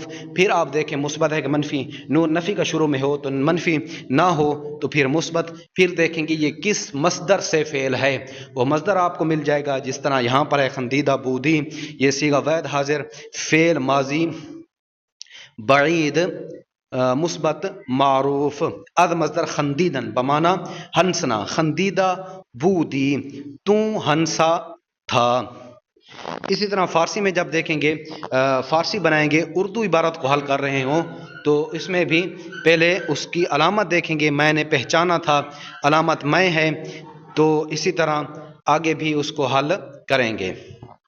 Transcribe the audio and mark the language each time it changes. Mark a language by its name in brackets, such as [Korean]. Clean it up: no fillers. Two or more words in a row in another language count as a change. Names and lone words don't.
[Urdu] پھر آپ دیکھیں مثبت ہے کہ منفی، نون نفی کا شروع میں ہو تو منفی، نہ ہو تو پھر مثبت. پھر دیکھیں گے یہ کس مصدر سے فعل ہے، وہ مصدر آپ کو مل جائے گا. جس طرح یہاں پر ہے [Persian] خندیده بودی, [Urdu] یہ صیغہ واحد حاضر فعل ماضی بعید مثبت معروف. [Persian] از مصدر خندیدن [Urdu] بمانا ہنسنا. [Persian] خندیدہ بودی [Urdu] تو ہنسا تھا. اسی طرح فارسی میں جب دیکھیں گے فارسی بنائیں گے اردو عبارت کو حل کر رہے ہوں تو اس میں بھی پہلے اس کی علامت دیکھیں گے. میں نے پہچانا تھا علامت میں ہے. تو اسی طرح آگے بھی اس کو حل کریں گے.